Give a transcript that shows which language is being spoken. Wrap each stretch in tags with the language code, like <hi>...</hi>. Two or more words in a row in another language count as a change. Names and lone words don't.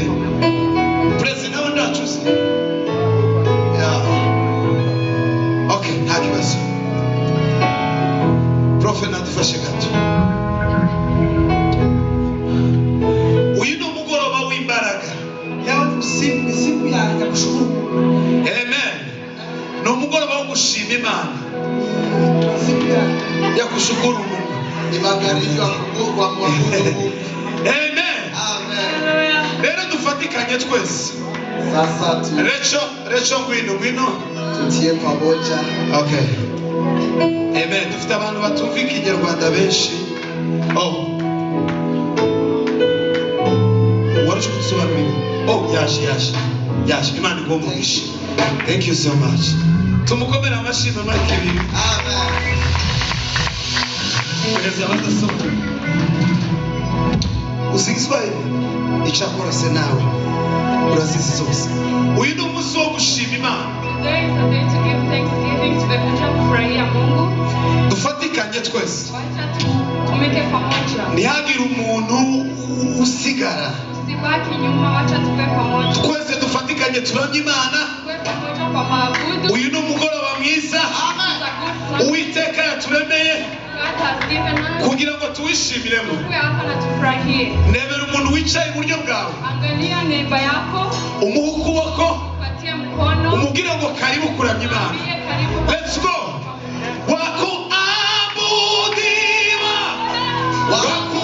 <rw>President wa ndacuze. Okay, nta kibazo. Profe nadufashe gato. Uyu ni umugoroba w'imbaraga.</rw> <sw>Siku ya kushukuru. Amen.</sw> <rw>Ni umugoroba wo gushima Imana.</rw> <sw>Siku ya kushukuru Mungu. Ni magharibi wa kuabudu Mungu. Amen. Amen.</sw> <rw>Rero dufatikanye twese.</rw> <sw>Sasa</sw> <rw>Recho ngwino.</rw> <sw>tutie pamoja. Okay. Amen.</sw> <rw>Dufite abantu batumva Ikinyarwanda benshi. Waraje kutusobanurira. Yaje. Imana igomba.</rw> <en>Thank you so much.</en> <rw>Tumukomere amashimwe make ibiri. Amen. Usigizwaye icyakora se nawe urazizi zose. Uyu ni umunsi wo gushima Imana.</rw> <en>Today is a day to give thanksgiving,</en> <sw>tumekuja kufurahia Mungu.</sw> <rw>Dufatikanye twese.</rw> <sw>Wacha tumeke pamoja.</sw> <rw>Ntihagire umuntu usigara.</rw> <sw>Tusibaki nyuma, wacha tuwe pamoja.</sw> <rw>Twese dufatikanye turamye Imana.</rw> <sw>Tuwe pamoja kwa maabudu.</sw> <rw>Uyu ni umugoroba mwiza. Uwiteka yaturemeye kugira ngo tuwishimiremo. Nebera umuntu wicaye iburyo bwawe.</rw> <sw>Angalia neighbor yako.</sw> <rw>Umuha ukuboko.</rw> <sw>Patia mkono.</sw> <rw>Umubwire ngo karibu kuramya Imana.</rw> <en>Let's go.</en> <sw>Wakuabudiwa.</sw>